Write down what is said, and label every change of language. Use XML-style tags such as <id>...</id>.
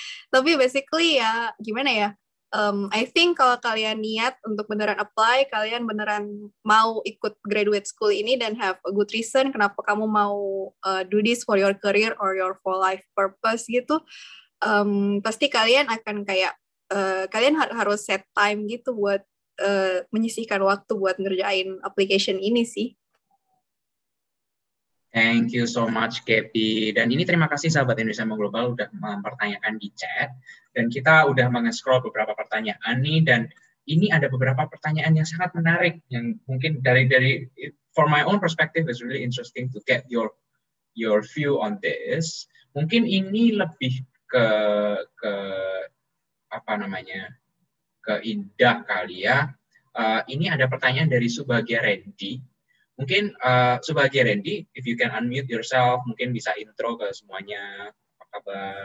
<id>Tapi basically ya gimana ya,</id> <en>I think</en> <id>kalau kalian niat untuk beneran apply, kalian beneran mau ikut graduate school ini dan</id> <en>have a good reason</en> <id>kenapa kamu mau</id> <en>do this for your career or your for life purpose</en> <id>gitu, pasti kalian akan kayak kalian harus set time gitu buat menyisihkan waktu buat ngerjain application ini sih.</id> <en>Thank you so much,</en> <id>Gaby. Dan ini terima kasih sahabat Indonesia Mengglobal udah mempertanyakan di chat. Dan kita udah meng-scroll beberapa pertanyaan nih. Dan ini ada beberapa pertanyaan yang sangat menarik. Yang mungkin dari</id> <en>for my own perspective is really interesting to get your view on this.</en> <id>Mungkin ini lebih ke apa namanya, ke Indah kali ya. Ini ada pertanyaan dari Subagya Randy. Mungkin Subagya Randy,</id> <en>if you can unmute yourself,</en> <id>mungkin bisa intro ke semuanya. Apa kabar?</id>